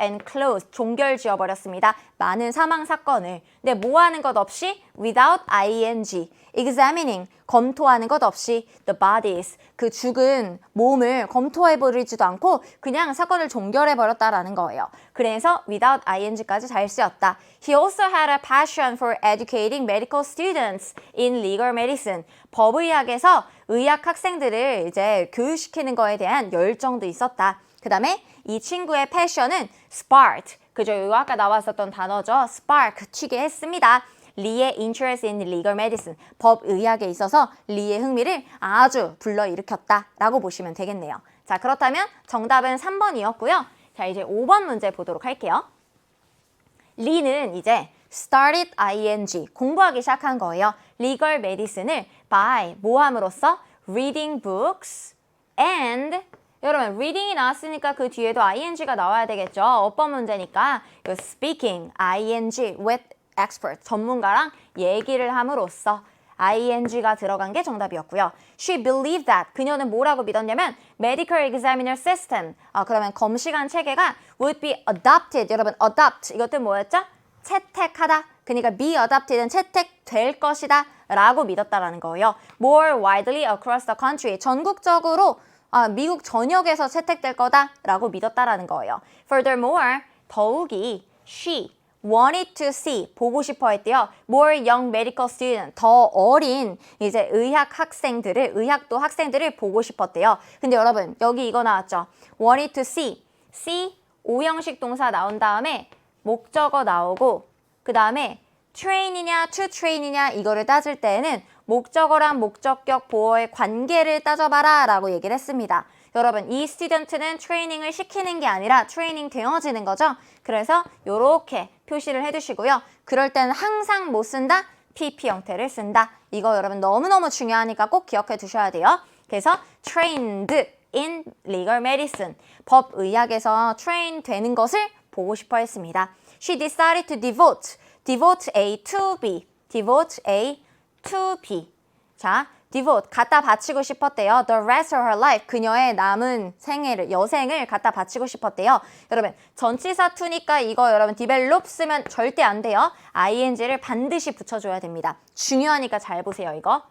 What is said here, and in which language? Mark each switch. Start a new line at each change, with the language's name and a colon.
English: and closed,
Korean: 종결 지어버렸습니다. 많은 사망 사건을. 근데 뭐 하는 것 없이 without ing, examining, 검토하는 것 없이 the bodies, 그 죽은 몸을 검토해버리지도 않고 그냥 사건을 종결해버렸다라는 거예요. 그래서 without ing까지 잘 쓰였다.
English: He also had a passion for educating medical students in legal medicine.
Korean: 법의학에서 의학 학생들을 이제 교육시키는 거에 대한 열정도 있었다. 그 다음에 이 친구의 패션은 sparked. 그죠? 이거 아까 나왔었던 단어죠. spark, 튀게 했습니다. 리의
English: interest in legal medicine,
Korean: 법의학에 있어서 리의 흥미를 아주 불러일으켰다라고 보시면 되겠네요. 자, 그렇다면 정답은 3번이었고요. 자, 이제 5번 문제 보도록 할게요. 리는 이제 started ing, 공부하기 시작한 거예요. legal medicine을 by, 뭐 함으로써?
English: reading books and
Korean: 여러분, reading이 나왔으니까 그 뒤에도 ing가 나와야 되겠죠. 어법 문제니까 이 speaking, ing, with expert, 전문가랑 얘기를 함으로써 ing가 들어간 게 정답이었고요.
English: She believed that,
Korean: 그녀는 뭐라고 믿었냐면 medical examiner system, 그러면 검시관 체계가 would be adopted, 여러분 adopt, 이것도 뭐였죠? 채택하다, 그러니까 be adopted는 채택될 것이다 라고 믿었다라는 거예요.
English: More widely across the country,
Korean: 전국적으로 미국 전역에서 채택될 거다라고 믿었다라는 거예요.
English: Furthermore, 더욱이 she wanted to see,
Korean: 보고 싶어 했대요.
English: More young medical student,
Korean: 더 어린 이제 의학 학생들을 보고 싶었대요. 근데 여러분 여기 이거 나왔죠. wanted to see, see 오형식 동사 나온 다음에 목적어 나오고 그 다음에 train이냐 to train이냐 이거를 따질 때에는 목적어랑 목적격 보어의 관계를 따져봐라 라고 얘기를 했습니다. 여러분 이 스튜던트는 트레이닝을 시키는 게 아니라 트레이닝 되어지는 거죠. 그래서 이렇게 표시를 해두시고요. 그럴 때는 항상 못 쓴다? PP 형태를 쓴다. 이거 여러분 너무너무 중요하니까 꼭 기억해 두셔야 돼요. 그래서
English: trained in legal medicine,
Korean: 법의학에서 train 되는 것을 보고 싶어 했습니다. She decided to devote A to B, devote A to B. 자, devote, 갖다 바치고 싶었대요.
English: The rest of her life,
Korean: 그녀의 남은 생애를, 여생을 갖다 바치고 싶었대요. 여러분, 전치사 to니까 이거 여러분 develop 쓰면 절대 안 돼요. ing를 반드시 붙여줘야 됩니다. 중요하니까 잘 보세요, 이거.